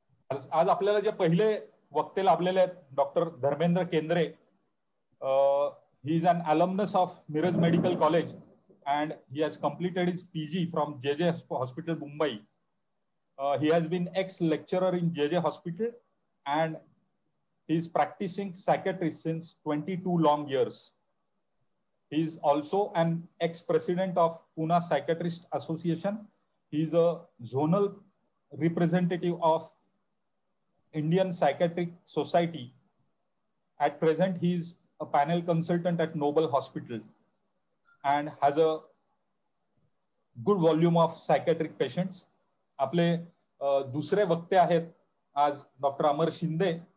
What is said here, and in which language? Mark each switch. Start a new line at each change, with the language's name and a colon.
Marathi: आज आपल्याला जे पहिले वक्ते लाभलेले आहेत, डॉक्टर धर्मेंद्र केंद्रे.
English: He is an alumnus of Miraj Medical College and he has completed his PG from JJ Hospital, Mumbai. He has been ex-lecturer in JJ Hospital and he is practicing psychiatrist since 22 long years. He is also an ex-president of Pune Psychiatrist Association. He is a zonal representative of Indian Psychiatric Society. At present, he is a panel consultant at Noble Hospital and has a good volume of psychiatric patients.
Marathi: आपले दुसरे वक्ते आहेत आज doctor अमर शिंदे.